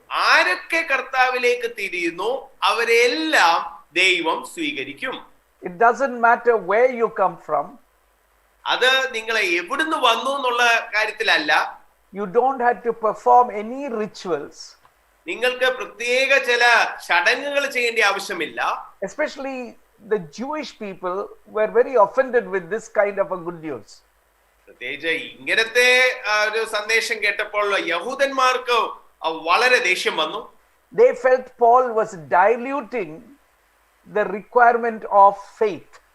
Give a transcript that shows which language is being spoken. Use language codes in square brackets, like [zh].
[ml] ആരൊക്കെ കർത്താവിലേക്ക് തിരിയുന്നു അവരെല്ലാം ദൈവം സ്വീകരിക്കും. [en] It doesn't matter where you come from. [ml] അത് നിങ്ങളെ എവിടുന്ന് വന്നു എന്നുള്ള കാര്യത്തിലല്ല. [en] You don't have to perform any rituals. [ml] നിങ്ങൾക്ക് പ്രത്യേക ചില ചടങ്ങുകൾ ചെയ്യേണ്ട ആവശ്യമില്ല. [en] Especially the Jewish people were very offended with this kind of a good news. [ml] പ്രത്യേകിച്ച് ഇങ്ങനത്തെ ഒരു സന്ദേശം കേട്ടപ്പോൾ യഹൂദന്മാർക്ക് വളരെ ദേഷ്യം വന്നു. [en] They felt Paul was diluting the requirement of faith.